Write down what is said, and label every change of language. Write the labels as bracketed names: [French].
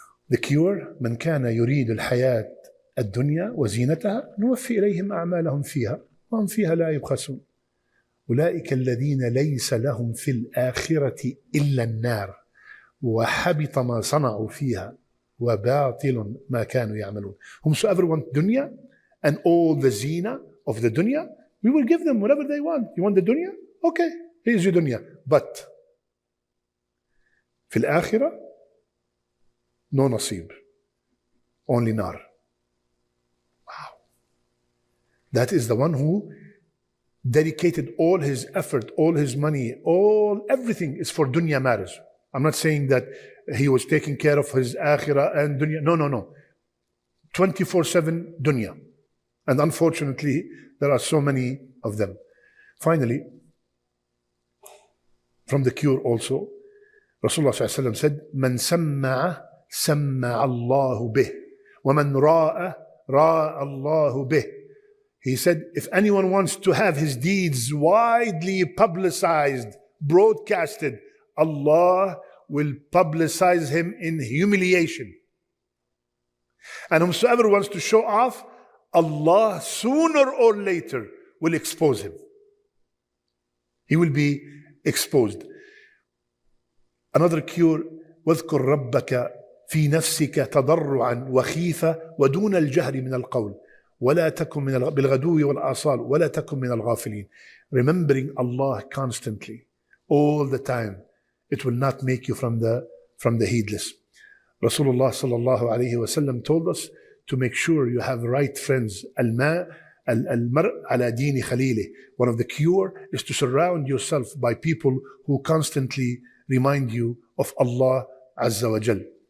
[English] The cure, [Arabic] من كان يريد الحياة الدنيا وزينتها نوفي إليهم أعمالهم فيها وهم فيها لا يبخسون. أولئك الذين ليس لهم في الآخرة إلا النار وحبط ما صنعوا فيها وباطل ما كانوا يعملون. [English] Whomsoever want dunya and all the zina of the dunya, we will give them whatever they want. You want the dunya? Okay, here's your dunya. But [Arabic] في الآخرة [English] no nasib, only nar. Wow. That is the one who dedicated all his effort, all his money, everything is for dunya matters. I'm not saying that he was taking care of his akhirah and dunya. No. 24/7 dunya. And unfortunately, there are so many of them. Finally, from the cure also, Rasulullah ﷺ said, [Arabic] من سمع سمع الله به ومن راء راء الله به. [English] He said, if anyone wants to have his deeds widely publicized, broadcasted, Allah will publicize him in humiliation. And whomsoever wants to show off, Allah sooner or later will expose him. He will be exposed. Another cure, [Arabic] واذكر ربك في نفسك تضرعا وخيفة ودون الجهر من القول ولا تكن بالغدو والآصال ولا تكن من الغافلين. [English] Remembering Allah constantly, all the time, it will not make you from the heedless. Rasulullah sallallahu alayhi wa sallam told us to make sure you have right friends. [Arabic] المرء على دين خليله. [English] One of the cure is to surround yourself by people who constantly remind you of Allah Azza wa Jal.